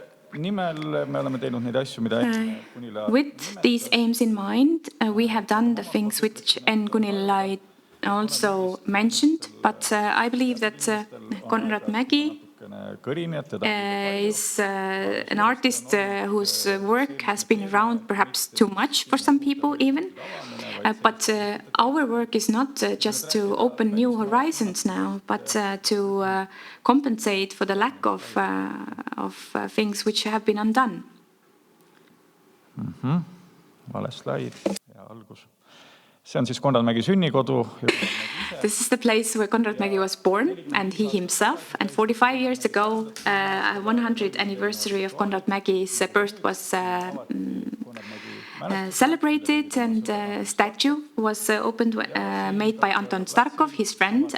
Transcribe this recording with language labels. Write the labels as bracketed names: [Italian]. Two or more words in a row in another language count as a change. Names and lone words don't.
[English] With these aims in mind, we have done the things which Gunilla also mentioned, but I believe that Konrad Mägi is an artist whose work has been around perhaps too much for some people even. But our work is not just to open new horizons now, but to compensate for the lack of things which have been undone. [Estonian] Vale slaid ja algus. See on siis Konrad Mägi sünnikodu. [English] This is the place where Konrad Mägi was born, and he himself. And 45 years ago, 100th anniversary of Konrad Mägi's birth was celebrated, and a statue was opened, made by Anton Starkov, his friend.